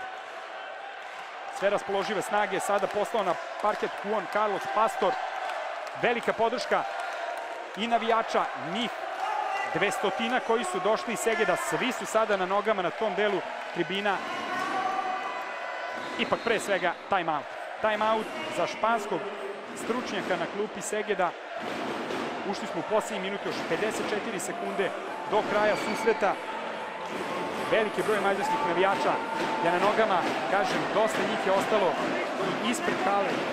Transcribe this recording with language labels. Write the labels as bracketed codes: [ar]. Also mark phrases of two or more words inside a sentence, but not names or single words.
[sr] Sve raspoložive snage, sada poslao na parket Juan Carlos Pastor. Velika podrška i navijača, njih 200 koji su došli iz Segeda, svi su sada na nogama na tom delu tribina. Ipak pre svega time-out. Time-out za španskog stručnjaka na klupi Segeda. Ušli smo u posljednji minut, još 54 sekunde do kraja susreta. Veliki broj mađarskih navijača je na nogama, kažem, dosta njih je ostalo i ispred hale.